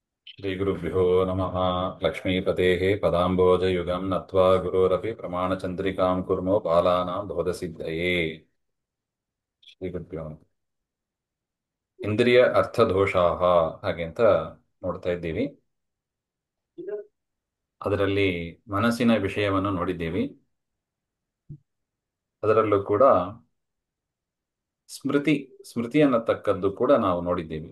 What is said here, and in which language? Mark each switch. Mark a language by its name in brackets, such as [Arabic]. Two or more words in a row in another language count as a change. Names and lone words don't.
[Sanskrit] श्रीगुरुभ्यो नमः। लक्ष्मीपतेः पदाम्बोजयुगं नत्वा गुरोरपि प्रमाणचन्द्रिकां कुर्मो बालानां बोधसिद्धये। ಶ್ರೀಗುರುಭ್ಯೋ ನಮಃ. [Kannada] ಇಂದ್ರಿಯ ಅರ್ಥದೋಷಾಹ ಹಾಗೆ ಅಂತ ನೋಡ್ತಾ ಇದ್ದೀವಿ. ಅದರಲ್ಲಿ ಮನಸ್ಸಿನ ವಿಷಯವನ್ನು ನೋಡಿದ್ದೀವಿ. ಅದರಲ್ಲೂ ಕೂಡ ಸ್ಮೃತಿ ಅನ್ನತಕ್ಕದ್ದು ಕೂಡ ನಾವು ನೋಡಿದ್ದೀವಿ.